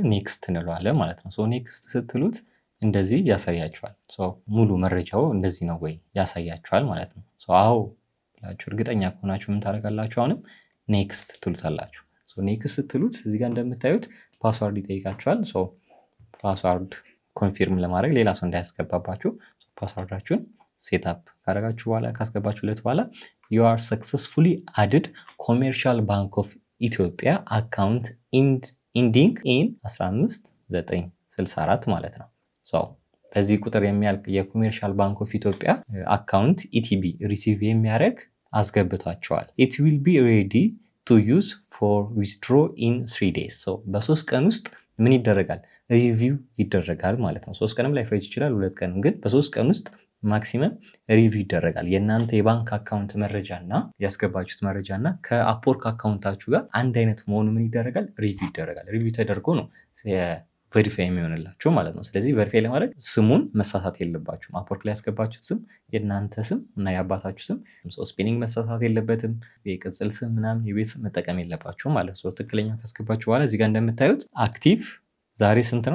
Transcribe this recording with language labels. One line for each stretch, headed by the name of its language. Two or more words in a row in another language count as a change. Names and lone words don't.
Amharic: ኔክስት እንለዋለን ማለት ነው። ኔክስት ስትሉት እንደዚህ ያሳያችኋል። ሙሉ መረጃው እንደዚህ ነው ወይ ያሳያችኋል ማለት ነው። አዎ ብላችሁ እርግጠኛ ከሆናችሁ ምን ታደርጋላችሁ? አሁንም ኔክስት ትሉታላችሁ። ኔክስት ስትሉት እዚህ ጋር እንደምታዩት ፓስዋርድ ይጠይቃችኋል።
English: password confirm
Amharic: ለማድረግ ሌላ ሰው እንዳያስገባባችሁ ፓስዋርዳችሁን ሴትአፕ ካደረጋችሁ በኋላ ካስገባችሁለት በኋላ
English: you are successfully added commercial bank of Ethiopia account ending in
Amharic: 15964 ማለት ነው። በዚህ ቁጥር የሚያልቅ የኮሜርሻል ባንክ ኦፍ ኢትዮጵያ አካውንት
English: ETB receive
Amharic: የሚያደርግ አስገብቷቸዋል።
English: it will be ready to use for withdraw in 3 days
Amharic: በ3 ቀን ውስጥ ምን ይደረጋል? ሪቪው ይደረጋል ማለት ነው። 3 ቀንም ላይፈጅ ይችላል፣ 2 ቀንም ግን በ3 ቀን ውስጥ
English: maximum review
Amharic: ይደረጋል። የእናንተ የባንክ አካውንት መረጃና ያስገባችሁት መረጃና ከአፕወርክ አካውንታችሁ ጋር አንድ አይነት መሆኑ ምን ይደረጋል? ሪቪው ይደረጋል። ሪቪው ተደርጎ ነው ቬሪፋይ የሚሆንላችሁ ማለት ነው። ስለዚህ ቬሪፋይ ለማድረግ ስሙን መሳሳት የለባችሁም። አፕወርክ ላይ ያስገባችሁት ስም የእናንተ ስም እና የአባታችሁ ስም ስፔሊንግ መሳሳት የለበትም። የቅጽል ስም ምናምን የቤት ስም መጠቀም የለባችሁም ማለት ነው። ትክክለኛ ካስገባችሁ በኋላ እዚህ ጋር እንደምታዩት አክቲቭ ዛሬ ስንት ነው?